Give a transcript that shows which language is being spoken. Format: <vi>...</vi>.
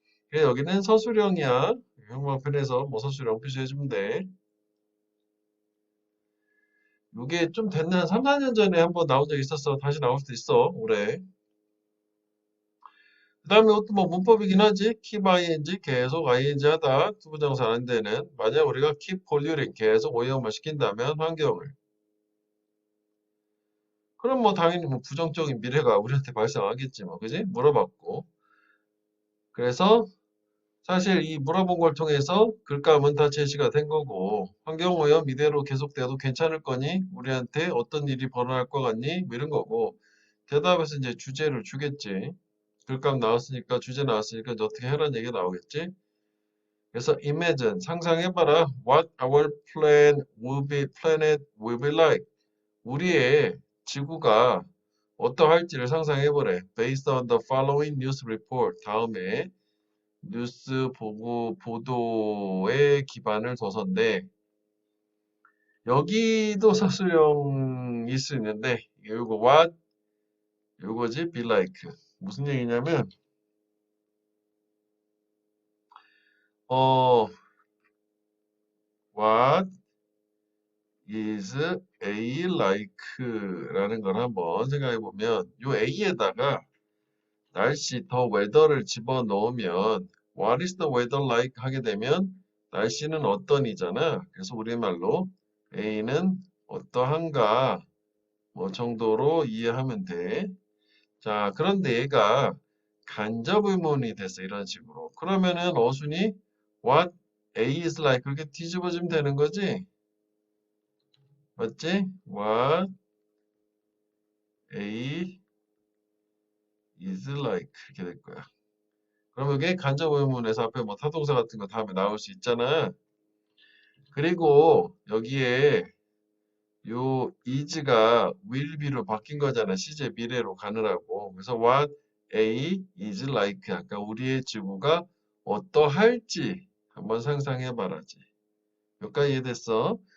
<ko>그래서 여기는 서술형이야. 형광펜에서 뭐 서술형 표시해주면 돼. 이게 좀 됐네. 한 3, 4년 전에 한번 나온 적 있었어. 다시 나올 수도 있어. 올해. 그 다음에 이것도 뭐 문법이긴 하지. keep ing 계속 ing 하다. 투부정사 안 되는. 만약 우리가 keep polluting 계속 오염을 시킨다면 환경을. 그럼 뭐 당연히 뭐 부정적인 미래가 우리한테 발생하겠지 뭐. 그지? 물어봤고. 그래서 사실 이 물어본 걸 통해서 글감은 다 제시가 된 거고 환경오염 이대로 계속돼도 괜찮을 거니? 우리한테 어떤 일이 벌어날 것 같니? 뭐 이런 거고 대답에서 이제 주제를 주겠지. 글감 나왔으니까 주제 나왔으니까 이제 어떻게 해라는 얘기가 나오겠지. 그래서 imagine 상상해봐라.</ko> <en>What our planet will be like.</en> <ko>우리의 지구가 어떠할지를 상상해보래.</ko> <en>Based on the following news report.</en> <ko>다음에 뉴스 보고 보도에 기반을 둬서인데 여기도 서술형일 수 있는데 요거 what 요거지 be like 무슨 얘기냐면 어 what is A like 라는 걸 한번 생각해 보면 요 A에다가 날씨 더 weather를 집어넣으면 what is the weather like 하게 되면 날씨는 어떤이잖아. 그래서 우리말로 A는 어떠한가 뭐 정도로 이해하면 돼. 자, 그런데 얘가 간접 의문이 됐어. 이런 식으로. 그러면은 어순이 what A is like 그렇게 뒤집어지면 되는 거지. 맞지?</ko> <en>What A is like 이렇게 될 거야.</en> <ko>그럼 이게 간접 의문에서 앞에 뭐 타동사 같은 거 다음에 나올 수 있잖아. 그리고 여기에 요 is가 will be로 바뀐 거잖아. 시제 미래로 가느라고. 그래서 what A is like 아까 우리의 지구가 어떠할지 한번 상상해 봐라지. 여기까지 이해됐어?</ko>